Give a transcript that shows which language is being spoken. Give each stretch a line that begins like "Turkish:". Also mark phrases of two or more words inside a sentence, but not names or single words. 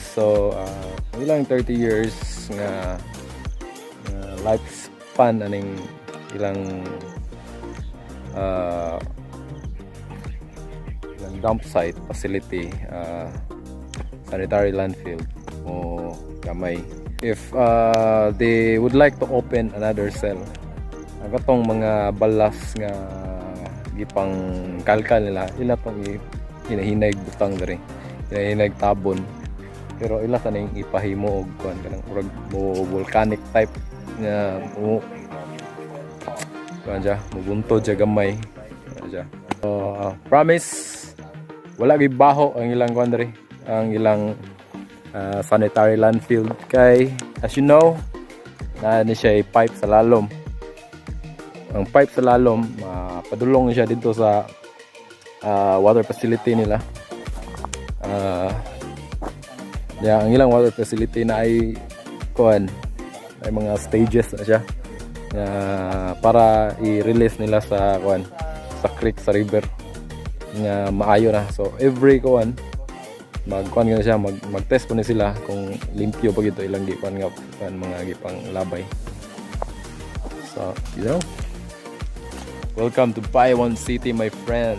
Cebuano: So ilang 30 years nga lifespan aning ilang
English: dump site facility, sanitary landfill
Cebuano: o gamay.
English: If they would like to open another cell,
Cebuano: ang katong mga balas nga gipang kalkal nila ila tong hinahinay butang diri, hinahinay tabon, pero ila sa ning ipahimo og kuan kanang urag mo
English: volcanic type
Cebuano: nga mo kuan ja mubuntod ja gamay ja. So promise wala gyud baho ang ilang kuan diri, ang ilang
English: sanitary landfill
Cebuano: kay
English: as you know
Cebuano: na ni siya pipe sa lalom. ang pipe sa lalom padulong siya dito sa water facility nila. Ang ilang
English: water facility
Cebuano: na ay ay mga stages na siya para i-release nila sa sa creek, sa river nga maayo na. So every magkuan siya, mag-test po ni sila kung limpyo pa gito ilang gipan nga mga gipang labay.
English: So, welcome to Bayawan City, my friend.